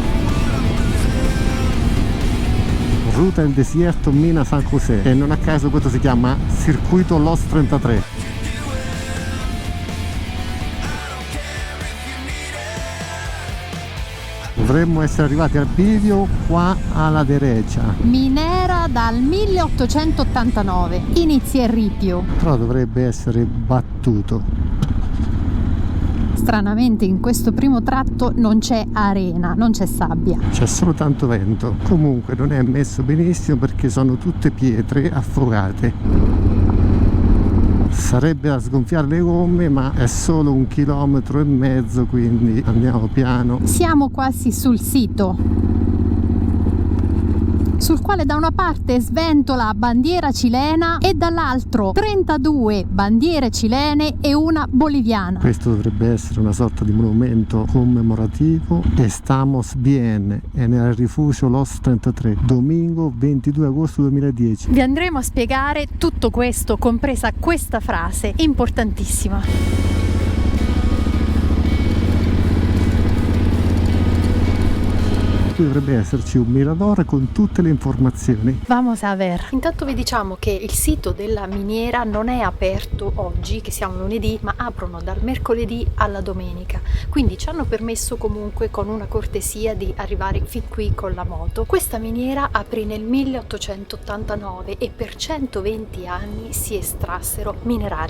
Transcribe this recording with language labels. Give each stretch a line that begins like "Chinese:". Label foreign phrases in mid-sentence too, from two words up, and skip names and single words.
Spanish: Ruta del desierto Mina San José,
Italian: e non a caso questo si chiama circuito Los 33. Dovremmo essere arrivati al bivio qua alla derecha. Minera dal 1889, inizia il ripio. Però dovrebbe essere battuto. Stranamente in questo primo tratto non c'è arena, non c'è sabbia. C'è solo tanto vento. Comunque non è messo benissimo perché sono tutte pietre affogate. Sarebbe da sgonfiare le gomme, ma è solo 1,5 chilometri, quindi andiamo piano. Siamo quasi sul sito. sul quale da una parte sventola bandiera cilena e dall'altro 32 bandiere cilene e una boliviana. Questo dovrebbe essere una sorta di monumento commemorativo.
Spanish: Estamos bien,
Italian: è nel rifugio Los 33,
Spanish: domingo 22 agosto 2010.
Italian: Vi andremo a spiegare tutto questo, compresa questa frase importantissima. Qui dovrebbe esserci un mirador con tutte le informazioni.
Spanish: Vamos a ver.
Italian: Intanto vi diciamo che il sito della miniera non è aperto oggi, che siamo lunedì, ma aprono dal mercoledì alla domenica. Quindi ci hanno permesso comunque con una cortesia di arrivare fin qui con la moto. Questa miniera aprì nel 1889 e per 120 anni si estrassero minerali.